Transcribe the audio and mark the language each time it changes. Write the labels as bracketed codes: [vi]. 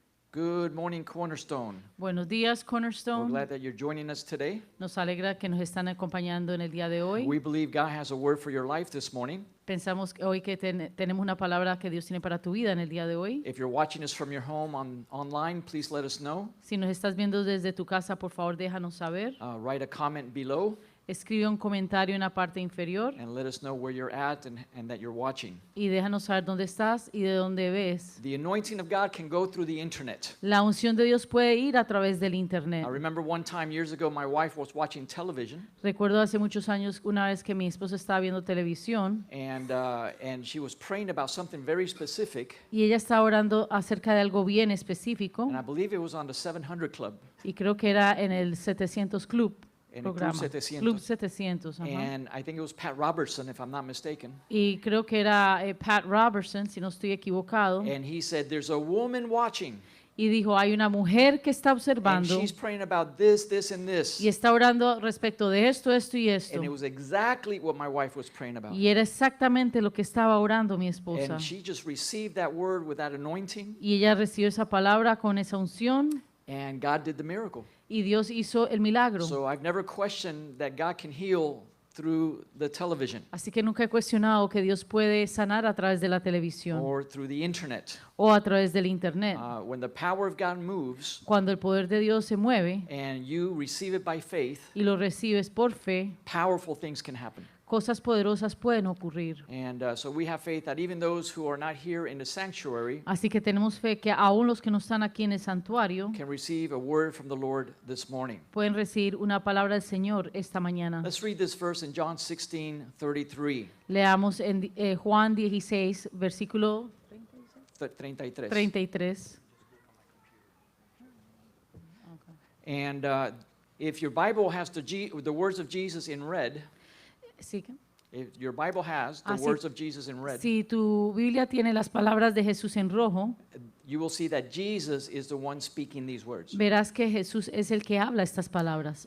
[en] Good morning, Cornerstone. [es] Buenos días, [en] We're [es] Cornerstone. [en] glad that you're joining us today. [es] Nos alegra que nos están acompañando en el día de hoy. [en] We believe God has a word for your life this morning. [es] Pensamos que hoy que tenemos una palabra que Dios tiene para tu vida en el día de hoy. [en] If you're watching us from your home online, please let us know. [es] Si nos estás viendo desde tu casa, por favor, déjanos saber. [en] Write a comment below [es] Escribe un comentario en la parte inferior [en] and let us know where you're at and that you're watching. [es] y déjanos saber dónde estás y de dónde ves. [en] The anointing of God can go through the internet. [es] La unción de Dios puede ir a través del internet. [en] I remember one time years ago, my wife was watching television [es] Recuerdo hace muchos años una vez que mi esposa estaba viendo televisión [en] and she was praying about something very specific. [es] y ella estaba orando acerca de algo bien específico [en] And I believe it was on the 700 Club. [es] y creo que era en el 700 Club. En el Club Programa. 700. Club 700, ajá. [en] And I think it was Pat Robertson, if I'm not mistaken. [es] Y creo que era Pat Robertson, si no estoy equivocado, [en] And he said, there's a woman watching. [es] y dijo, hay una mujer que está [en] And [es] observando [en] she's praying about this, this, and this. [es] y está orando respecto de esto, esto y esto. [en] And it was exactly what my wife was praying about. [es] Y era exactamente lo que estaba orando mi esposa. [en] And she just received that word with that anointing, [es] Y ella recibió esa palabra con esa unción [en] and God did the miracle. [es] y Dios hizo el milagro. [en] So I've never questioned that God can heal through the television [es] Así que nunca he cuestionado que Dios puede sanar a través de la televisión [en] or through the internet. [es] o a través del internet. [en] When the power of God moves [es] Cuando el poder de Dios se mueve [en] and you receive it by faith, [es] y lo recibes por fe, [en] powerful things can happen. [es] cosas poderosas pueden ocurrir. [en] And so we have faith that even those who are not here in the sanctuary [es] Así que tenemos fe que aún los que no están aquí en el santuario [en] can receive a word from the Lord this morning. [es] pueden recibir una palabra del Señor esta mañana. [en] Let's read this verse in John 16:33. [es] Leamos en Juan 16, versículo [en] 33. [es] 33. [en] And if your Bible has the words of Jesus in red, [es] Sí, ¿qué? [en] if your Bible has the [es] Sí. [en] words of Jesus in red, [es] Si tu Biblia tiene las palabras de Jesús en rojo, [en] you will see that Jesus is the one speaking these words. [es] verás que Jesús es el que habla estas palabras.